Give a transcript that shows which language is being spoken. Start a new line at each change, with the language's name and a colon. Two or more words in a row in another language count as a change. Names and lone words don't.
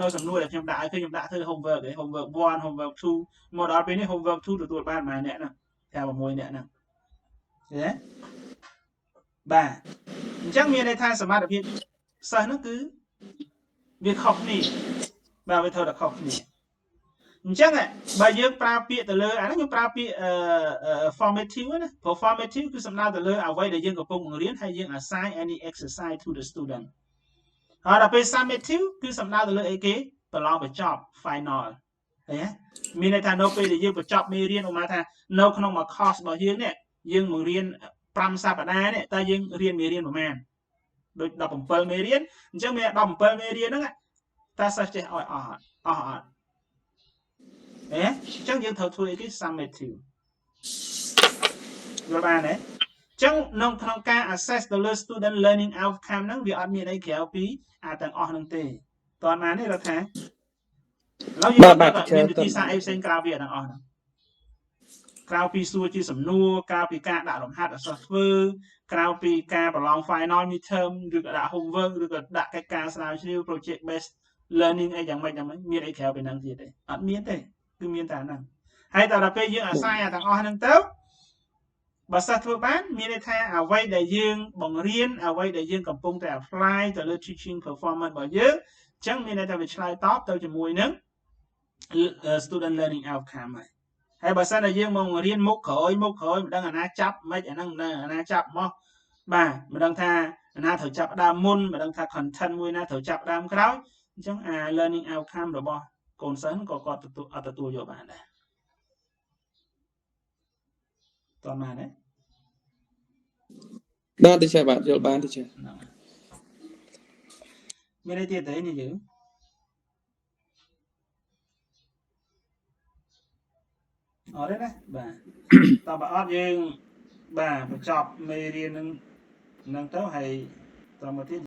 Khmer: សំណួរដែលខ្ញុំដាក់ឲ្យខ្ញុំដាក់ធ្វើ homework ឯ homework 1 homework 2មកដល់ពេលនេះ homework 2ទទួលបានប៉ុន្មានអ្នកហ្នឹងតែ6អ្នកហ្នឹងឃើញទេបាទអញ្ចឹងមានន័យថាសមត្ថភាពសិស្ស ហ្នឹងគឺវាខុសគ្នាបាទវាធ្វើតែខុសគ្នាអញ្ចឹងបើយើងប្រើពាក្យទៅលើអាហ្នឹងខ្ញុំប្រើពាក្យformative ណាព្រោះ formative គឺ សំដៅទៅលើអ្វីដែលយើងកំពុងបង្រៀនហើយយើង
English: assign any exercise to the student
Khmer: ហើយដល់ពេល summative គឺសំដៅទៅលើអីគេប្រឡងបញ្ចប់ final ឃើញទេមានន័យថានៅពេលដែលយើងបញ្ចប់មេរៀនឧមាថានៅក្នុងមួយ course របស់យើងនេះយើងបង្រៀន5សប្តាហ៍នេះតើយើងរៀនមេរៀនប្រហែលដូច17មេរៀនអញ្ចឹងមាន17មេរៀនហ្នឹងតើសិស្សចេះឲ្យអស់អត់អញ្ចឹងយើងត្រូវធ្វើអីគេ summative យល់បានទេអញ្ចឹងក្នុងការ assess ទៅលើ
English: student learning outcome
Khmer: ហ្នឹងវាអត់មានអីក្រៅពីទាំងអស់ហ្នឹងទេតើបានទេរដ្ឋថាឥឡូវយើងមានវិធីសាស្ត្រអីផ្សេងក្រៅពីទាំងអស់ហ្នឹងក្រៅពីសួរជាសំណួរក្រៅពីការដាក់លំហាត់ឲ្យសិស្ស ធ្វើក្រៅពីការប្រឡង
English: final midterm
Khmer: ឬក៏ដាក់ homework ឬក៏ដាក់កិច្ចការស្រាវជ្រាវ
English: project based learning
Khmer: អីយ៉ាងម៉េចមានអីក្រៅពីហ្នឹងទៀតទេអត់មានទេគឺមាន តែហ្នឹងហើយដល់ពេលយើងអាស្រ័យទាំងអស់ហ្នឹងទៅបើសិស្សធ្វើបានមានន័យថាអ្វីដែលយើងបង្រៀនអ្វីដែលយើង កំពុងតែ apply ទៅលើ
English: teaching performance
Khmer: របស់យើងអញ្ចឹងមានន័យថាវាឆ្លើយតបទៅជាមួយនឹង
English: student learning outcome
Khmer: ហើយបើសិនតែយើងមករៀនមុខក្រោយមិនដឹងអាណាចាប់មិនអាហ្នឹងអាណាចាប់មកបាទមិនដឹងថាអាណាត្រូវចាប់ដើមមុនមិនដឹងថា content មួយណាត្រូវចាប់ដើមក្រោយអញ្ចឹងអា
English: learning outcome
Khmer: របស់កូនសិស្សក៏គាត់អត់ទទួលយកបានដែរតោះបានទេ បាទ teacher បាទយល់បាន teacher មានអីទៀតទេនេះយើងអត់ទេណាបាទតើបើអត់យើងបាទបញ្ចប់មេរៀននឹងទៅហើយតមកទៀត